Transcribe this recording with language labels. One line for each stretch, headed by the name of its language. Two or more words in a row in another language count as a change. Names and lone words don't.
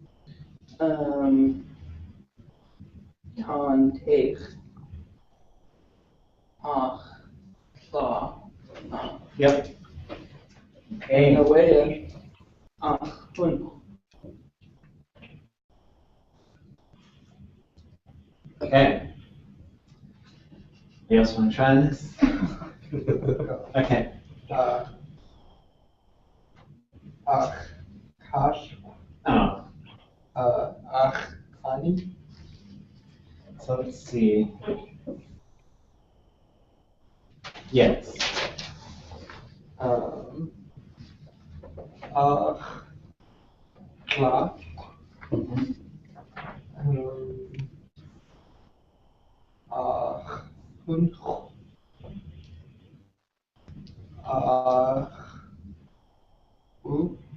Tlingit: Tan Teich, Ach, Tla,
English: Yep. Okay.
Tlingit: Nawea, Ach, Hun.
English: Okay. You else want to try this? Okay.
Tlingit: Ach, Kash, Oh. Ach, Ani.
English: So let's see. Yes.
Tlingit: Ach, Kla. Ach, Hun. Ach, U.